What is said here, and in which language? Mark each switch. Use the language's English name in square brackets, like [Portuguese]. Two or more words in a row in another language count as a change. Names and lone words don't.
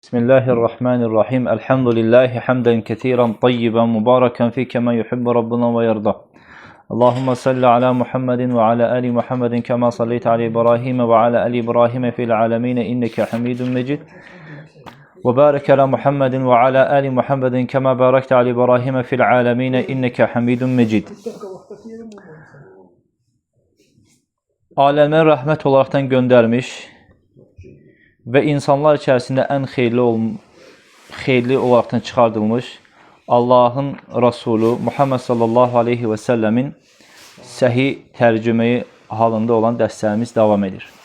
[Arabic] بسم الله الرحمن الرحيم. الحمد لله حمدا كثيرا طيبا مباركا فيه كما يحب ربنا ويرضى. اللهم صل على محمد وعلى آل محمد كما صليت على إبراهيم وعلى آل إبراهيم في العالمين إنك حميد مجيد. وبارك على محمد وعلى آل محمد كما باركت على إبراهيم في العالمين إنك حميد مجيد. [Azerbaijani] Aləmə rəhmət olaraqdan göndərmiş və insanlar içərisində ən xeyirli olaraqdan çıxardılmış Allahın Rasulü Muhammed [Arabic] صلى الله عليه وسلم [Azerbaijani] səhih tərcüməyi halında olan dərslərimiz davam edir.